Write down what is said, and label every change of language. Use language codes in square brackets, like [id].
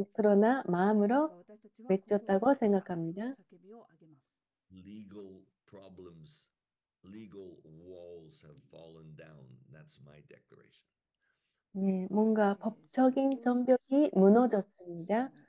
[ko] 그러나 마음으로 외쳤다고 생각합니다. [en] Legal problems, legal walls have fallen down. That's my declaration. [ko] 네, 뭔가 법적인 성벽이 무너졌습니다.